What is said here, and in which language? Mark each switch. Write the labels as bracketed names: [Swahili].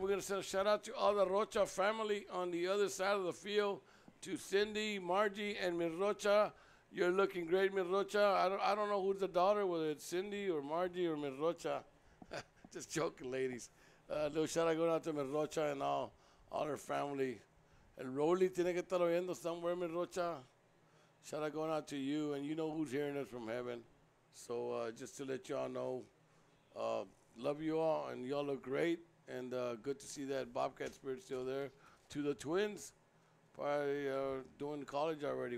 [English] We're going to send a shout out to all the Rocha family on the other side of the field, to Cindy, Margie, and Ms. Rocha. You're looking great, Ms. Rocha. I don't know who's the daughter, whether it's Cindy or Margie or Ms. Rocha. Just joking, ladies. Little shout out going out to Ms. Rocha and all her family. [Spanish] El Rolly tiene que estar oyendo somewhere, Ms. [English] Rocha. Shout out going out to you, and you know who's hearing us from heaven. So just to let y'all know, love you all, and y'all look great, and good to see that Bobcat spirit still there. To the twins, probably doing college already.